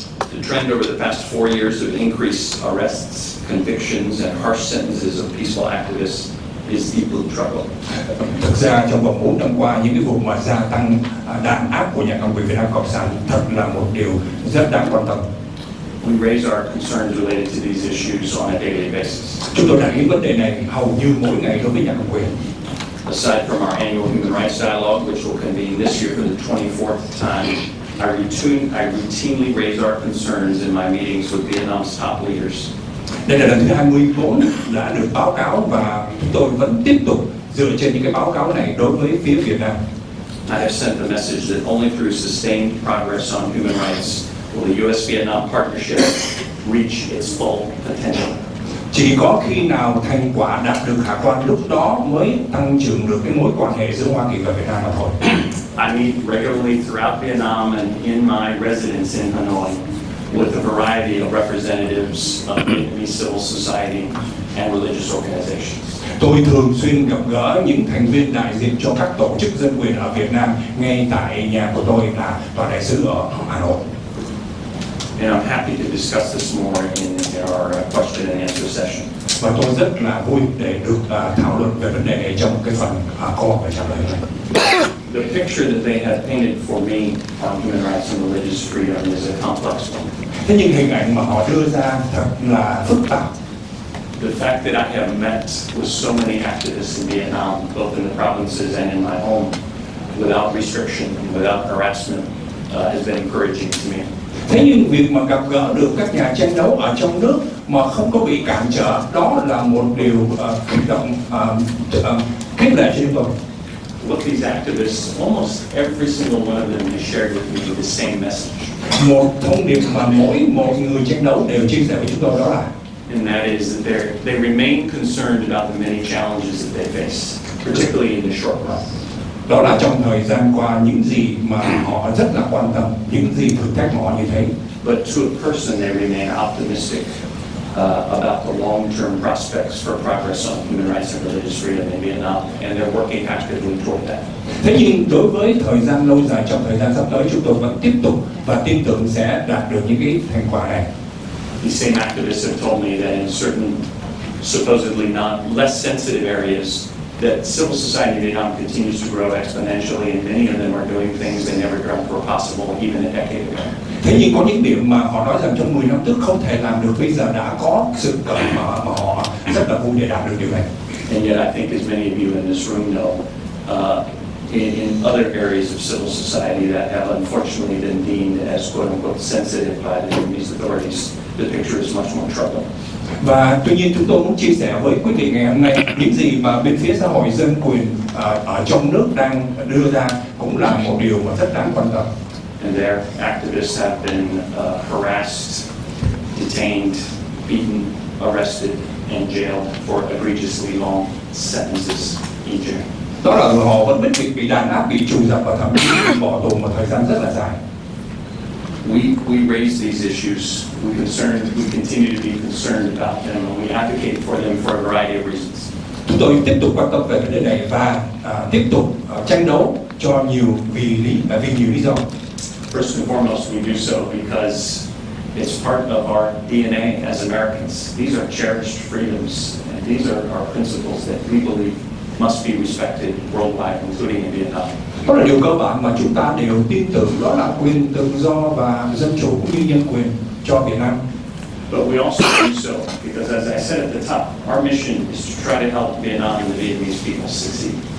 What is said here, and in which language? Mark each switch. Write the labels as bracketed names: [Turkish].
[English] The trend over the past 4 years of increased arrests, convictions, and harsh sentences of peaceful activists is deeply troubling. [Vietnamese] Thực ra trong vòng 4 năm qua, những cái vụ mà gia tăng đàn áp của nhà cầm quyền Việt Nam Cộng sản thật là một điều rất đáng quan tâm. [English] We raise our concerns related to these issues on a daily basis. [Vietnamese] Chúng tôi đặt những vấn đề này hầu như mỗi ngày đối với nhà cầm quyền. [English] Aside from our annual human rights dialogue, which will convene this year for the 24th time, I routinely raise our concerns in my meetings with Vietnam's top leaders. [Vietnamese] Đây là lần thứ 24 đã được báo cáo và chúng tôi vẫn tiếp tục dựa trên những cái báo cáo này đối với phía Việt Nam. [English] I have sent the message that only through sustained progress on human rights will the U.S.-Vietnam partnership reach its full potential. [Vietnamese] Chỉ có khi nào thành quả đạt được khả quan lúc đó mới tăng trưởng được cái mối quan hệ giữa Hoa Kỳ và Việt Nam mà thôi. [English] I meet regularly throughout Vietnam and in my residence in Hanoi with a variety of representatives of Vietnamese civil society and religious organizations. [Vietnamese] Tôi thường xuyên gặp gỡ những thành viên đại diện cho các tổ chức dân quyền ở Việt Nam ngay tại nhà của tôi là Tòa Đại sứ ở Hà Nội. [English] And I'm happy to discuss this more in our question and answer session. [Vietnamese] Và tôi rất là vui để được thảo luận về vấn đề này trong cái phần câu hỏi và trả lời này. [English] The picture that they have painted for me on human rights and religious freedom is a complex one. [Vietnamese] Thế nhưng hình ảnh mà họ đưa ra thật là phức tạp. [English] The fact that I have met with so many activists in Vietnam, both in the provinces and in my home, without restriction and without harassment, has been encouraging to me. [Vietnamese] Thế nhưng việc mà gặp gỡ được các nhà tranh đấu ở trong nước mà không có bị cản trở, đó là một điều kích động, khích lệ cho chúng tôi. [English] Look, these activists, almost every single one of them has shared with me the same message. [Vietnamese] Một thông điệp mà mỗi một người tranh đấu đều chia sẻ với chúng tôi đó là, [English] and that is that they remain concerned about the many challenges that they face, particularly in the short run. [Vietnamese] Đó là trong thời gian qua những gì mà họ rất là quan tâm, những gì thử thách mà họ như thế. [English] But to a person, they remain optimistic about the long-term prospects for progress on human rights and religious freedom in Vietnam, and they're working actively toward that. [Vietnamese] Thế nhưng đối với thời gian lâu dài, trong thời gian sắp tới, chúng tôi vẫn tiếp tục và tin tưởng sẽ đạt được những cái thành quả này. [English] These same activists have told me that in certain supposedly less sensitive areas, that civil society in Vietnam continues to grow exponentially, and many of them are doing things they never dreamt were possible even a decade ago. [Vietnamese] Thế nhưng có những điểm mà họ nói rằng trong 10 năm trước không thể làm được, bây giờ đã có sự cởi mở mà họ rất là vui để đạt được điều này. [English] And yet I think, as many of you in this room know, in other areas of civil society that have unfortunately been deemed as quote-unquote sensitive by the Vietnamese authorities, the picture is much more troubling. [Vietnamese] Và tuy nhiên chúng tôi muốn chia sẻ với quý vị ngày hôm nay những gì mà bên phía xã hội dân quyền ở trong nước đang đưa ra cũng là một điều mà rất đáng quan tâm. [English] And their activists have been harassed, detained, beaten, arrested, and jailed for egregiously long sentences in jail. [Vietnamese] Đó là họ vẫn bị đàn áp, bị trù dập và thậm chí bị bỏ tù một thời gian rất là dài. [English] We raise these issues. We continue to be concerned about them, and we advocate for them for a variety of reasons. [Vietnamese] Chúng tôi tiếp tục quan tâm về vấn đề này và tiếp tục tranh đấu cho vì nhiều lý do. [English] First and foremost, we do so because it's part of our DNA as Americans. These are cherished freedoms, and these are our principles that we believe must be respected worldwide, including in Vietnam. [Vietnamese] Đó là điều cơ bản mà chúng ta đều tin tưởng, đó là quyền tự do và dân chủ cũng như nhân quyền cho Việt Nam. [English] But we also do so because, as I said at the top, our mission is to try to help Vietnam and the Vietnamese people succeed.